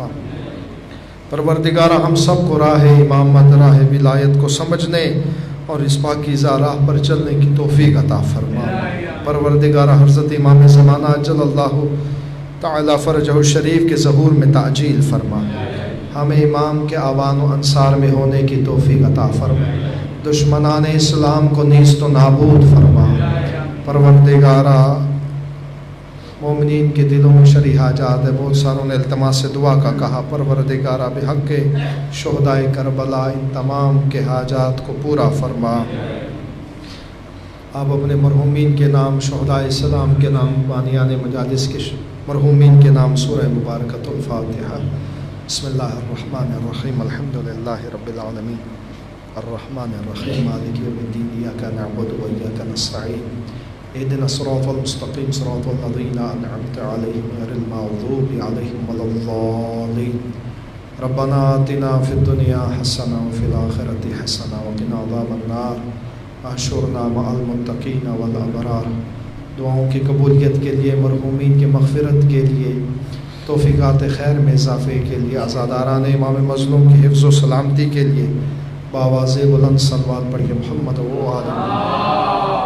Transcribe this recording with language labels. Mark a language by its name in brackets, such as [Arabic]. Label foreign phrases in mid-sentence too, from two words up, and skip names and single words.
[Urdu] پروردگارہ ہم سب کو راہ امامت، راہ ولایت کو سمجھنے اور اس پاکیزہ راہ پر چلنے کی توفیق عطا فرما۔ پروردگارہ حضرت امام زمانہ [Arabic] عجل اللہ تعالی فرجہ الشریف [Urdu] کے ظہور میں تعجیل فرما۔ ہمیں امام کے اعوان و انصار میں ہونے کی توفیق عطا فرما۔ دشمنان اسلام کو نیست و نابود فرما۔ پروردگارہ مومنین کے دلوں میں شرعی حاجات ہے، بہت ساروں نے التماس سے دعا کا کہا۔ پروردگارہ بحق شہدائے کربلا ان تمام کے حاجات کو پورا فرما۔ آپ اپنے مرحومین کے نام، شہدائے اسلام کے نام، بانیان مجالس کے مرحومین کے نام سورہ مبارکۃ الفاتحہ۔ [Arabic] بسم اللہ الرحمن الرحیم، الحمد للہ رب العالمین، الرحمن الرحیم، مالک یوم الدین، ایاک نعبد و ایاک نستعین، اهدنا الصراط المستقیم صراط الذین انعمت علیہم غیر المغضوب علیہم ولا الضالین۔ ربنا آتنا فی الدنیا حسنہ وفی الآخرۃ حسنہ وقنا عذاب النار، احشرنا مع المتقین والابرار۔ [Urdu] دعاؤں کی قبولیت کے لیے، مرحومین کی مغفرت کے لیے، توفیقات خیر میں اضافے کے لیے، عزاداران امام مظلوم کی حفظ و سلامتی کے لیے، بآواز بلند صلوات پڑھیے محمد و آل محمد۔